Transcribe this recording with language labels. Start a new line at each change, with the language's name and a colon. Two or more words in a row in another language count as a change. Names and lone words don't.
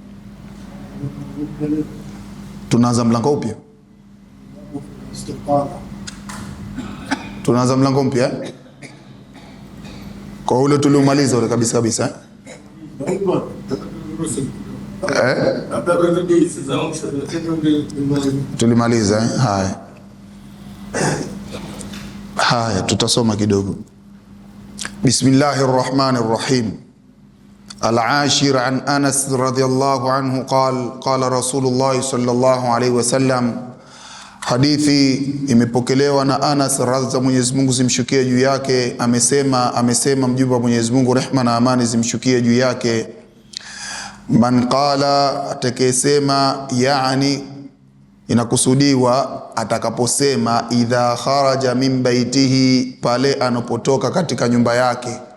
Swahili: Tunaanza mlango upya, tunaanza mlango mpya kwa ule tuliomaliza ule kabisa kabisa. Tulimaliza haya tutasoma kidogo.
Arabic: بسم الله الرحمن الرحيم. العاشر عن أنس رضي الله عنه قال رسول الله صلى الله عليه وسلم.
Swahili: Hadithi imepokelewa na Anas, radhi za Mwenyezi Mungu zimshukie juu yake, amesema mjumbe wa Mwenyezi Mungu, rehma na amani zimshukie juu yake,
Arabic: من قال,
Swahili: atakayesema, yani inakusudiwa atakaposema,
Arabic: إذا خرج من بيته,
Swahili: pale anapotoka katika nyumba yake.